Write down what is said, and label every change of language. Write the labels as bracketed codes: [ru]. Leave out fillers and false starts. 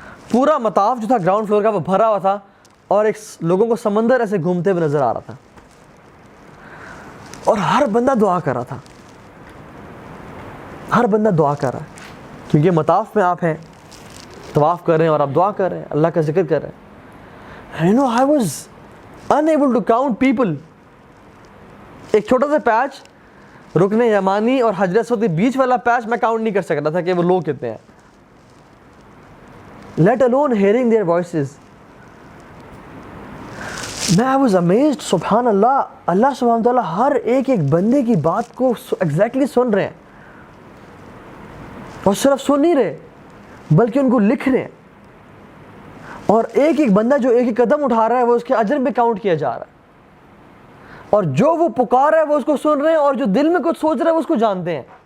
[ur] پورا مطاف جو تھا گراؤنڈ فلور کا وہ بھرا ہوا تھا، اور ایک لوگوں کو سمندر ایسے گھومتے ہوئے نظر آ رہا تھا، اور ہر بندہ دعا کر رہا تھا، ہر بندہ دعا کر رہا ہے، کیونکہ مطاف میں آپ ہیں، طواف کر رہے ہیں اور آپ دعا کر رہے ہیں، اللہ کا ذکر کر رہے ہیں. [en] I was unable to count people. [ur] ایک چھوٹا سا پیچ، رکن یمانی اور حجر اسود کے بیچ والا پیچ میں کاؤنٹ نہیں کر سکتا تھا کہ وہ لوگ کتنے ہیں. [en] Let alone hearing their voices. [ur] میں [en] I was amazed. [ur] سبحان اللہ، اللہ سبحانہ تعالیٰ ہر ایک بندے کی بات کو ایگزیکٹلی سن رہے ہیں، اور صرف سن نہیں رہے بلکہ ان کو لکھ رہے ہیں، اور ایک بندہ جو ایک قدم اٹھا رہا ہے وہ اس کے اجر میں کاؤنٹ کیا جا رہا ہے، اور جو وہ پکار رہا ہے وہ اس کو سن رہے ہیں، اور جو دل میں کچھ سوچ رہا ہے وہ اس کو جانتے ہیں،